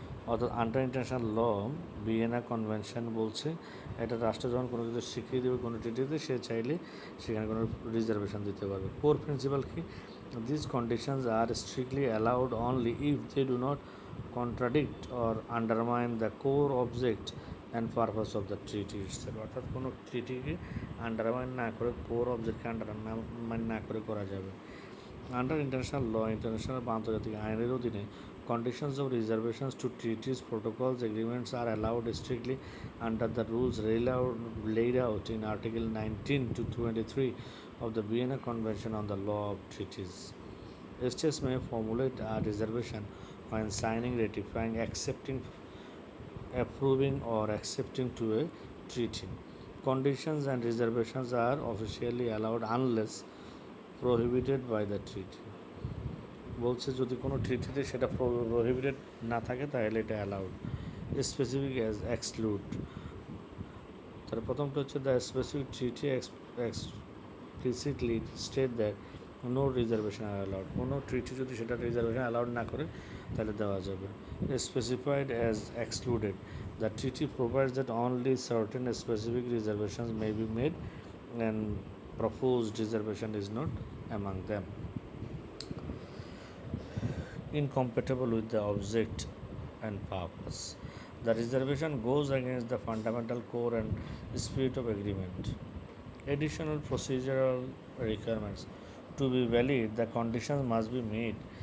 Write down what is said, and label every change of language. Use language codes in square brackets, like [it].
[bn] অর্থাৎ [en] under international law [bn] Vienna convention বলছে এটা রাষ্ট্র যখন কোনো কিছু শিখিয়ে দেবে কোনো ট্রিটিতে, সে চাইলে সেখানে কোনো রিজার্ভেশন দিতে পারবে। কোর প্রিন্সিপাল কি? [en] This conditions are strictly allowed only if they do not contradict or undermine the core object and purpose of the treaty itself. [bn] অর্থাৎ কোনো ট্রিটিকে আন্ডারমাইন না করে, কোর অবজেক্টকে আন্ডারমাইন না করে করা যাবে। [en] under international law, international [bn] বা আন্তর্জাতিক আইনের অধীনে [en] conditions of reservations to treaties, protocols, agreements are allowed strictly under the rules laid out in Article 19 to 23 of the Vienna Convention on the Law of Treaties. States may formulate a reservation when signing, ratifying, accepting, approving, or accepting to a treaty. Conditions and reservations are officially allowed unless prohibited by the treaty. [bn] বলছে যদি কোনো ট্রিটিতে সেটা prohibited না থাকে তাহলে এটা allowed. [en] specific as exclude, [bn] তার প্রথমটা হচ্ছে [en] The specific treaty explicitly state that no reservation are allowed. [bn] কোনো ট্রিটি যদি সেটা রিজার্ভেশন অ্যালাউড না করে তাহলে দেওয়া যাবে। [en] Specified as excluded, the treaty provides that only certain specific reservations may be made and proposed reservation is not among them. Incompatible with the object and purpose. The reservation goes against the fundamental core and spirit of agreement. Additional procedural requirements. To be valid, the conditions must be made.